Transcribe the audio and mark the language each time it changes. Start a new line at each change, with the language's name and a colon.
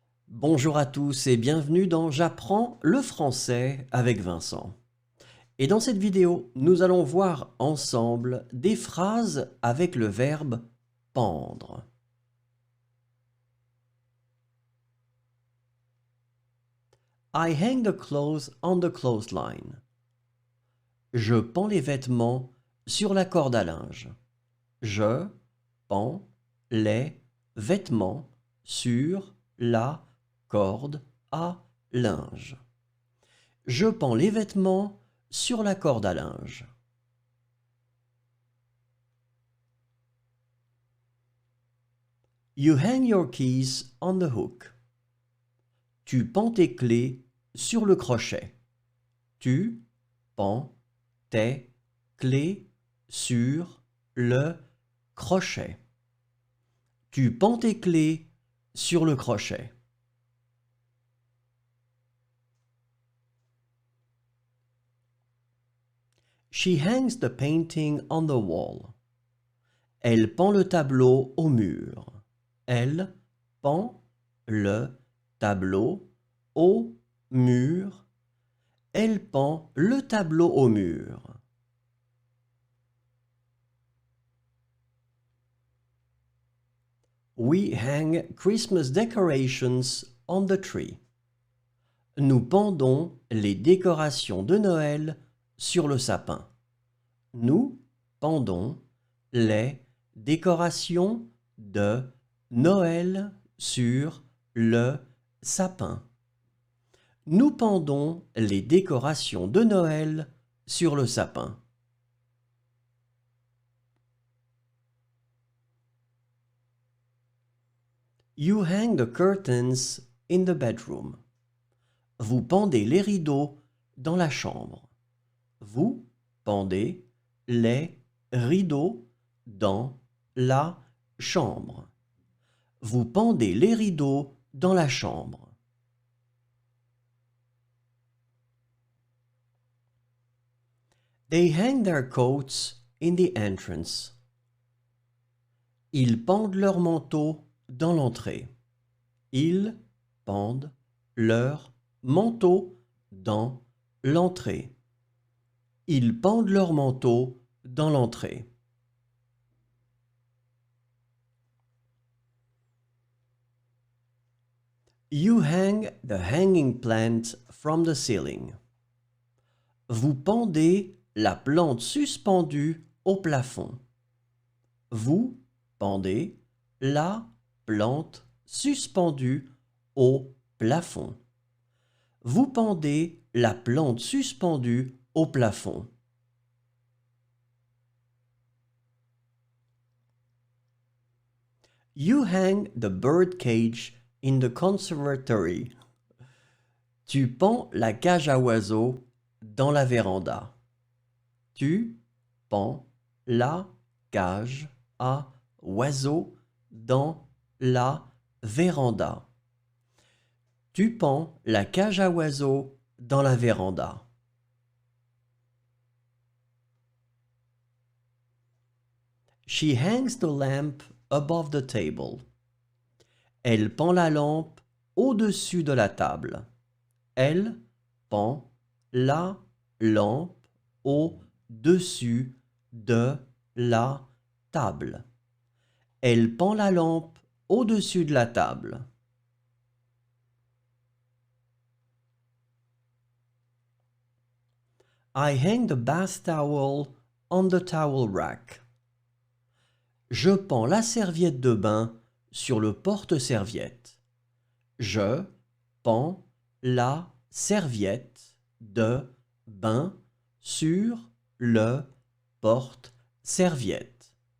French: Bonjour à tous et bienvenue dans J'apprends le français avec Vincent. Et dans cette vidéo, nous allons voir ensemble des phrases avec le verbe pendre.
English: I hang the clothes on the clothesline.
French: Je pends les vêtements sur la corde à linge. Je pends les vêtements sur la corde à linge. Je pends les vêtements sur la corde à linge.
English: You hang your keys on the hook.
French: Tu pends tes clés sur le crochet. Tu pends tes clés sur le crochet. Tu pends tes clés sur le crochet.
English: She hangs the painting on the wall.
French: Elle pend le tableau au mur. Elle pend le tableau au mur. Elle pend le tableau au mur.
English: We hang Christmas decorations on the tree.
French: Nous pendons les décorations de Noël sur le sapin. Nous pendons les décorations de Noël sur le sapin. Nous pendons les décorations de Noël sur le sapin.
English: You hang the curtains in the bedroom.
French: Vous pendez les rideaux dans la chambre. Vous pendez les rideaux dans la chambre. Vous pendez les rideaux dans la chambre.
English: They hang their coats in the entrance.
French: Ils pendent leur manteau dans l'entrée. Ils pendent leur manteau dans l'entrée. Ils pendent leur manteau dans l'entrée.
English: You hang the hanging plant from the ceiling.
French: Vous pendez la plante suspendue au plafond. Vous pendez la plante suspendue au plafond. Vous pendez la plante suspendue au plafond.
English: You hang the bird cage in the conservatory.
French: Tu pends la cage à oiseaux dans la véranda. Tu pends la cage à oiseaux dans la véranda. Tu pends la cage à oiseaux dans la véranda.
English: She hangs the lamp above the table.
French: Elle pend la lampe au-dessus de la table. Elle pend la lampe au-dessus de la table. Elle pend la lampe au-dessus de la table.
English: I hang the bath towel on the towel rack.
French: Je pends la serviette de bain sur le porte-serviette. Je pends la serviette de bain sur le porte-serviette.